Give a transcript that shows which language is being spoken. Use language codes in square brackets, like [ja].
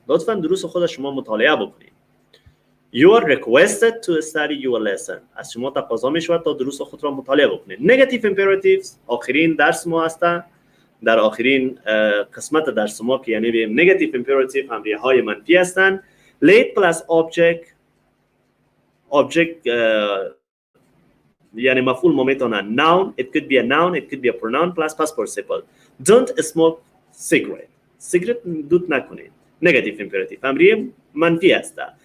[fa] لطفاً دروس خود شما مطالعه بکنید. [en] You are requested to study your lesson. [fa] از شما تقاضا می شود تا دروس خود را مطالعه بکنید. [en] Negative imperatives [fa] آخرین درس ما هستند. در آخرین قسمت درس ما که یعنی به negative imperative همریه های منفی هستند. [en] Late plus object [fa] یعنی مفعول ما میتونن [en] noun, it could be a noun, it could be a pronoun plus past participle. Don't smoke cigarette [fa] دود نکنید. [en] Negative imperative [fa] همریه منفی است.